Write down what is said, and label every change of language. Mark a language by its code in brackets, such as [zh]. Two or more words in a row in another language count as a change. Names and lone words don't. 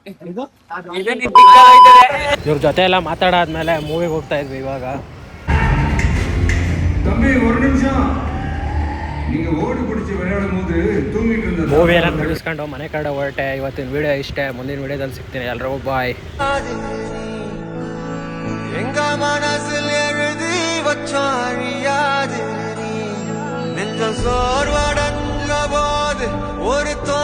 [kn] ಇವ್ರ ಜೊತೆ ಎಲ್ಲ ಮಾತಾಡಾದ್ಮೇಲೆ ಮೂವಿಗೆ ಹೋಗ್ತಾ ಇದ್ವಿ. ಇವಾಗ ಮೂವಿ ಎಲ್ಲ ಮುಗಿಸ್ಕೊಂಡು ಮನೆ ಕಡೆ ಹೊರಟೆ. ಇವತ್ತಿನ ವಿಡಿಯೋ ಇಷ್ಟೇ. ಮುಂದಿನ ವಿಡಿಯೋದಲ್ಲಿ ಸಿಗ್ತೀನಿ. ಎಲ್ರಿಗೂ ಬಾಯ್. [ta] எங்க மனசில் எழுதி வச்சாரியாது நெஞ்ச சோர்வடைஞ்ச போது ஒரு